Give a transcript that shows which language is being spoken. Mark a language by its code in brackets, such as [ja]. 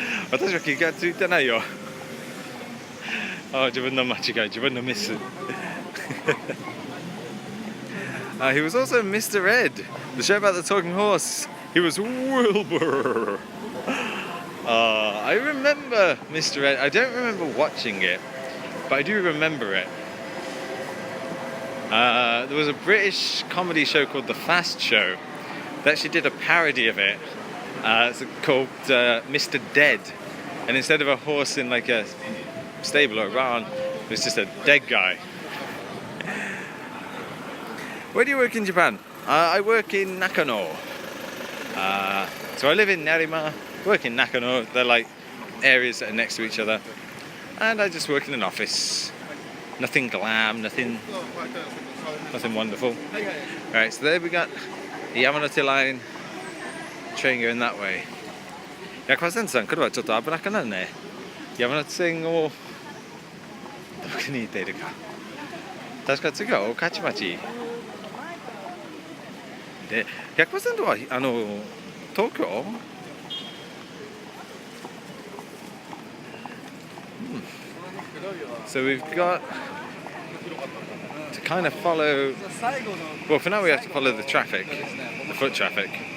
[ja] 私は気がついてないよ。あ、自分の間違い、自分のミス。 [en] He was also Mr. Ed, the show about the talking horse. He was Wilbur. I remember Mr. Ed. I don't remember watching it, but I do remember it. There was a British comedy show called The Fast Show. They actually did a parody of it. It's called Mr. Dead. And instead of a horse in like a stable or a barn, it was just a dead guy. Where do you work in Japan? I work in Nakano. So I live in Nerima, work in Nakano. They're like areas that are next to each other. And I just work in an office. Nothing glam, nothing wonderful. Alright, so there we got the Yamanote Line train going that way. [ja] 100% さん、これはちょっと危なくなるね。山手線をどこに出るか。確か次は御徒町。で、100% は東京？ [en] So we've got to kind of follow, well, for now we have to follow the traffic, the foot traffic.